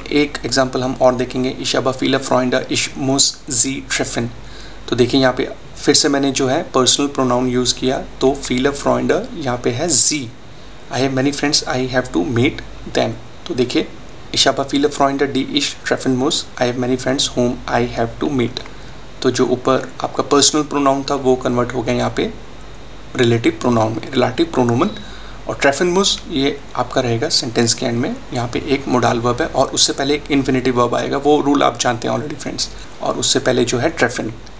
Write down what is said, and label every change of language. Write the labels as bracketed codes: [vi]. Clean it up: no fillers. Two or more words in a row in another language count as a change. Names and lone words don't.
[hi] एक एग्जांपल हम और देखेंगे, [de] ich habe viele Freunde, ich muss sie treffen। [hi] तो देखिए यहाँ पे फिर से मैंने जो है [en] personal pronoun [hi] यूज़ किया, तो [de] viele Freunde [hi] यहाँ पे है sie। [en] I have many friends, I have to meet them। [hi] तो देखिए [de] ich habe viele Freunde, die ich treffen muss, [en] I have many friends whom I have to meet। [hi] तो जो ऊपर आपका [en] personal pronoun [hi] था वो कन्वर्ट हो गया यहाँ पे [en] relative pronoun [hi] में, [de] Relativ Pronomen. [hi] और [de] treffen muss [hi] ये आपका रहेगा सेंटेंस के एंड में, यहाँ पे एक [en] modal verb [hi] है और उससे पहले एक [en] infinitive verb [hi] आएगा, वो रूल आप जानते हैं [en] already friends, [hi] और उससे पहले जो है ट्रेफिन।